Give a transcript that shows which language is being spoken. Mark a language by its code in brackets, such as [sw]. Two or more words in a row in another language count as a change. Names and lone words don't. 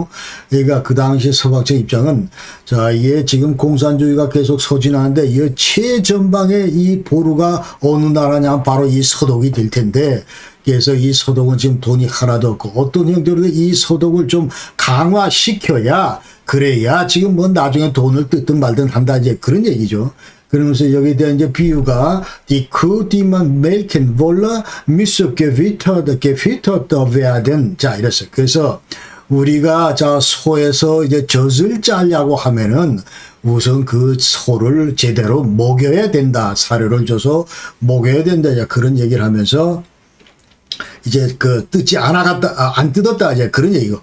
[ko] 그러니까 그 당시 서방체 입장은 자, 이게 지금 공산주의가 계속 소진하는데 이 최전방의 이 보루가 어느 나라냐, 바로 이 서독이 될 텐데, 그래서 이 서독은 지금 돈이 하나도 없고 어떤 형태로도 이 서독을 좀 강화시켜야, 그래야 지금 뭐 나중에 돈을 뜯든 말든 한다, 이제 그런 얘기죠. 그러면서 여기에 대한 이제 비유가 [de] die Kuh, die man melken wolle, müsse gefüttert werden. [ko] 자, 이랬어요. 그래서 우리가 자, 소에서 이제 젖을 짜려고 하면은 우선 그 소를 제대로 먹여야 된다. 사료를 줘서 먹여야 된다. 자, 그런 얘기를 하면서 이제 그 뜯지 안 뜯었다, 이제 그런 얘기고.